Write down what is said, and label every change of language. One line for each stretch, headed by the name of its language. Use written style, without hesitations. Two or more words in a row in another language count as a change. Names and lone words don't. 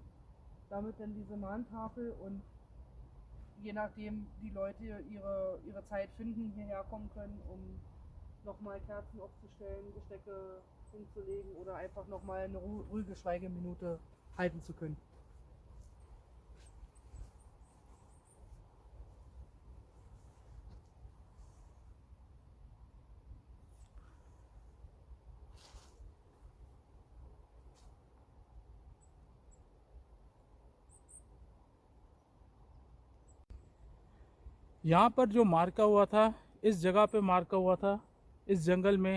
German: Damit dann diese Mahntafel und je nachdem die Leute ihre Zeit finden, hierher kommen können, um nochmal Kerzen aufzustellen, Gestecke hinzulegen oder einfach nochmal eine ruhige Schweigeminute halten zu können.
Hindi: यहाँ पर जो मार्का हुआ था, इस जगह पे मार्का हुआ था, इस जंगल में।